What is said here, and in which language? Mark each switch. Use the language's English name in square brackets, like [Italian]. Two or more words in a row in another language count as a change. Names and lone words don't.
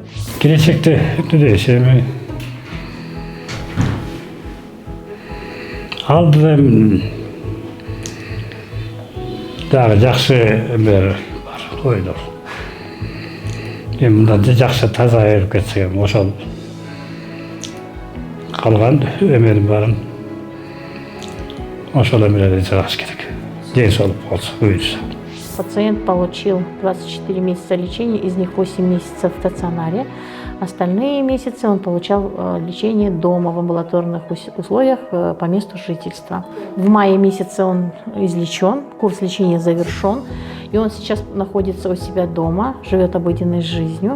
[Kyrgyz] Келечекте эми алдыда дагы жакшы эмелер бар, ойлор. Эми мындан жакшы таза айырып кетсек, ошол калган эменин баарын ошол эмелерден чыгаш керек. Ден соолук болсо, буюрса. [Russian] Пациент получил 24 месяца лечения, из них 8 месяцев в стационаре. Остальные месяцы он получал лечение дома в амбулаторных условиях по месту жительства. В мае месяце он излечен, курс лечения завершен, и он сейчас находится у себя дома, живет обыденной жизнью.